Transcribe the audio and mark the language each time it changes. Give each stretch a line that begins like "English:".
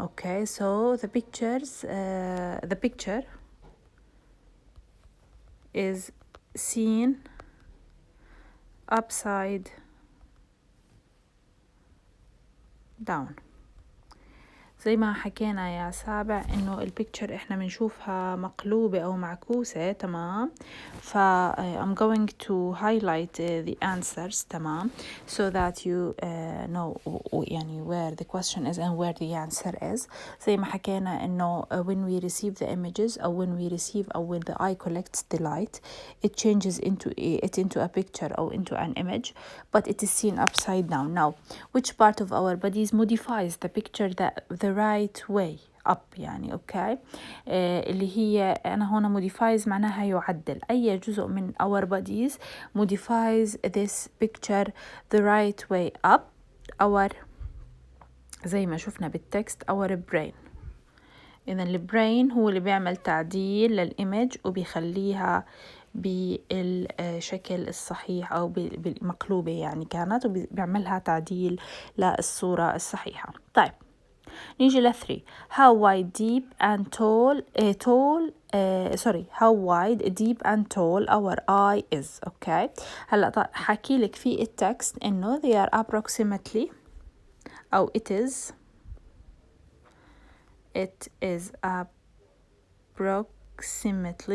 English: Okay, so the picture is seen upside down.
Arabic: زي ما حكينا يا سابع إنه البيكتشر إحنا بنشوفها مقلوبة أو معكوسة. تمام.
English: I'm going to highlight the answers. تمام, so that you know يعني where the question is and where the answer is.
Arabic: زي ما حكينا إنه
English: when we receive the images أو when the eye collects the light, it changes into a picture or into an image, but it is seen upside down. Now, which part of our bodies modifies the picture the right way up يعني okay.
Arabic: اللي هي أنا هنا modifies معناها يعدل. أي جزء من
English: our bodies modifies this picture the right way up.
Arabic: our زي ما شفنا بالتكست
English: our brain.
Arabic: إذن البرين هو اللي بيعمل تعديل للإيمج وبيخليها بالشكل الصحيح أو بالمقلوبة يعني كانت, وبيعملها تعديل للصورة الصحيحة. طيب نيجي ل3.
English: how wide deep and deep and tall our eye is. okay,
Arabic: هلا حكي لك في التكست إنه
English: they are approximately أو it is approximately.